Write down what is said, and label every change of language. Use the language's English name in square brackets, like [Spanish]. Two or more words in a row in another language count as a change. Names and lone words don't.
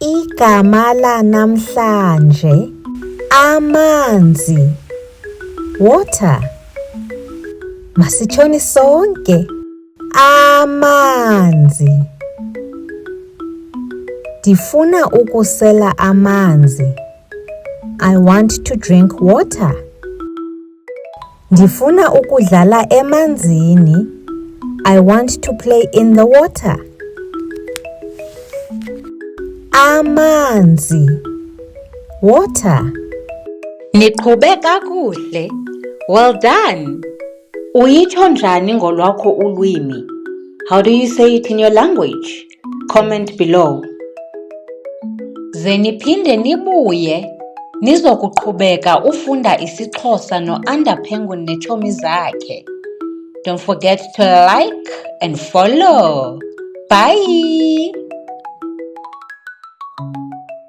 [Xhosa] Igama lanamhlanje amanzi, water. Masitshoni sonke, amanzi. Ndifuna ukusela amanzi. [English] I want to drink water. [Xhosa] Ndifuna ukudlala emanzini. [English] I want to play in the water. [Xhosa] Amanzi, water. Niqhube kakuhle. [English] Well done. [Xhosa] Uyitsho njani ngolwakho ulwimi? [English] How do you say it in your language? Comment below. [Xhosa] Ze niphinde nibuye nizokuqhubeka ufunda isiXhosa no-Under Penguin neetshomi zakhe. [English] Don't forget to like and follow. Bye!